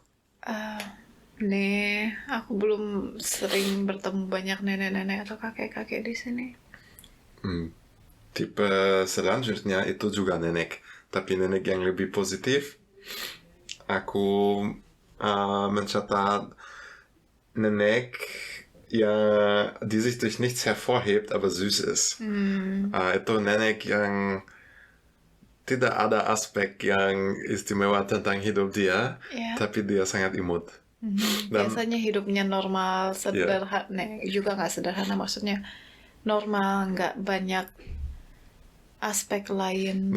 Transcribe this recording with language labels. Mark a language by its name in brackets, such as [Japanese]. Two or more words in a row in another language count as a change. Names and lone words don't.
[Indonesian] Aku belum sering bertemu banyak nenek-nenek atau kakek-kakek di sini. Tipe selanjutnya itu juga nenek, tapi nenek yang lebih positif. Aku mencatat nenek [German] die sich durch nichts hervorhebt, aber süß ist. [Indonesian] Itu nenek yang tidak ada aspek yang istimewa tentang hidup dia, tapi dia sangat imut. Biasanya hidupnya normal, sederhana, juga nggak sederhana, maksudnya normal, nggak banyak aspek lain.